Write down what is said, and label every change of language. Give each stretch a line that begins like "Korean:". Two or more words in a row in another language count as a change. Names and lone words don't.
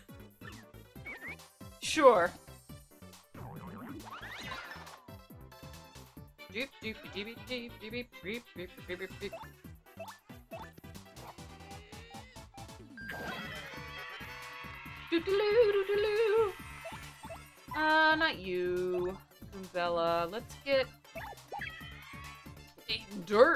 English: Sure. Doop, doop, doop, doop, doop, doop, doop, doop, doop, doop. Doo-doo-loo, doo-doo-loo. Not you, Bella. Let's get eating dirt.